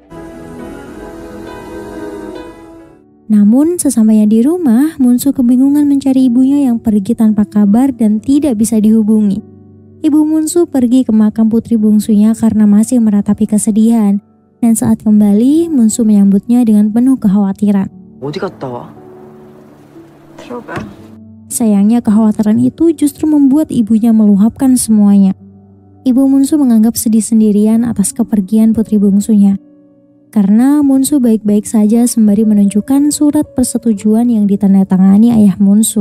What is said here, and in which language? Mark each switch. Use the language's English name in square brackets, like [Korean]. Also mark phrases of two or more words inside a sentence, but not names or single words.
[Indonesian] Namun sesampainya di rumah, Munsu kebingungan mencari ibunya yang pergi tanpa kabar dan tidak bisa dihubungi. Ibu Munsu pergi ke makam putri bungsunya karena masih meratapi kesedihan. Dan saat kembali, Munsu menyambutnya dengan penuh kekhawatiran. [Korean] 어디 갔다 와? 들어가. [Indonesian] Sayangnya kekhawatiran itu justru membuat ibunya meluapkan semuanya. Ibu Munsu menganggap sedih sendirian atas kepergian putri bungsunya. Karena Munsu baik-baik saja sembari menunjukkan surat persetujuan yang ditandatangani ayah Munsu.